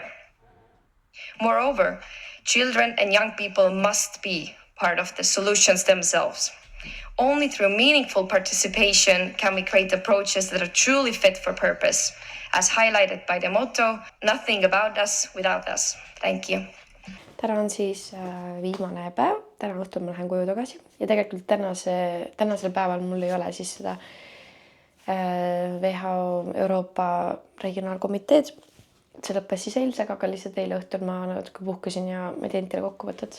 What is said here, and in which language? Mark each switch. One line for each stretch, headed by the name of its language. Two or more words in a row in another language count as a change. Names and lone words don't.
English: Moreover, children and young people must be part of the solutions themselves. Only through meaningful participation can we create approaches that are truly fit for purpose, as highlighted by the motto, nothing about us without us. Thank you.
Estonian: Täna on siis viimane päev, täna õhtul ma lähen koju tagasi ja tegelikult tänasel päeval mul ei ole siis seda WHO Euroopa regionaalkomiteed. See lõppes siis eilsega, aga lihtsalt eile õhtul ma natuke puhkusin ja ma teen teile kokkuvõtet.